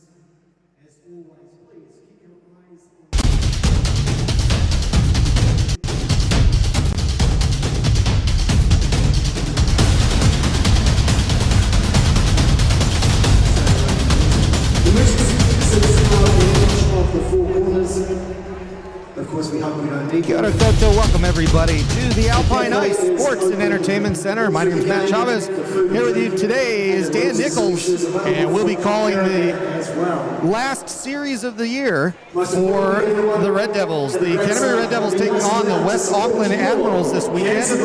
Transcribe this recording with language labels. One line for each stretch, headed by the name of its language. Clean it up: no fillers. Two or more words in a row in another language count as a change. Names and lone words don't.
English: As always, please keep your eyes on the most of the 4 corners. Of course, we hope we don't need
Māori: Kia ora koutou.
English: Welcome everybody to the Alpine Ice Sports and Entertainment Center. My name is Matt Chavez. Here with you today is Dan Nichols, and we'll be calling the last series of the year for the Red Devils. The Canterbury Red Devils taking on the West Auckland Admirals this weekend.